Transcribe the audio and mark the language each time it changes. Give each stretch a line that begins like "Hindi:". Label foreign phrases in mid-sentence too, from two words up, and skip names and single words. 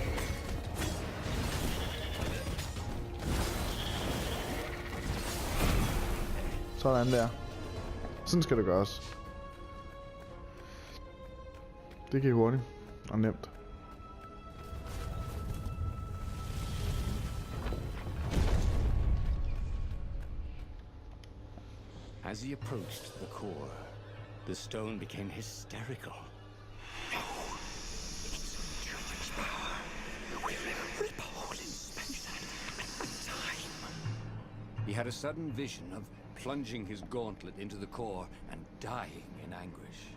Danish: Sådan der. Sådan skal det gøres. Det gik hurtigt og nemt.
English: As he approached the core, the stone became hysterical. He had a sudden vision of plunging his gauntlet into the core and dying in anguish.